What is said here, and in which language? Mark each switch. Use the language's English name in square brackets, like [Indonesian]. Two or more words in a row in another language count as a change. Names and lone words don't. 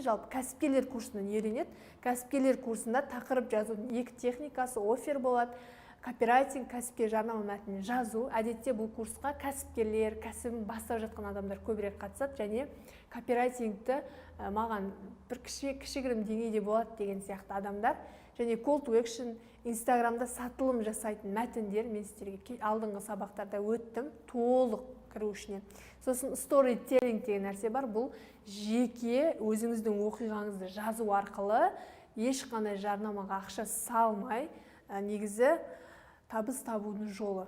[Kazakh] Жалпы кәсіпкерлер курсынан үйренеді. Кәсіпкерлер курсында тақырып жазудың 2 техникасы, оффер болады. Копирайтинг, кәсіпкер жарнама мәтінін жазу. Әдетте бұл курсқа кәсіпкерлер, кәсібін бастап жатқан адамдар көбірек қатысады, және копирайтингті маған бір кішігірім деңгейде болады деген сияқты адамдар. [English] Және call to action, [Kazakh] Инстаграмда сатылым жасайтын мәтіндер мен сіздерге алдыңғы сабақтарда өттім, толық кіру ішінен. Сосын storytelling деген нәрсе бар. Бұл жеке өзіңіздің оқиғаңызды жазу арқылы ешқандай жарнамаға ақша салмай, негізі табыс табудың жолы.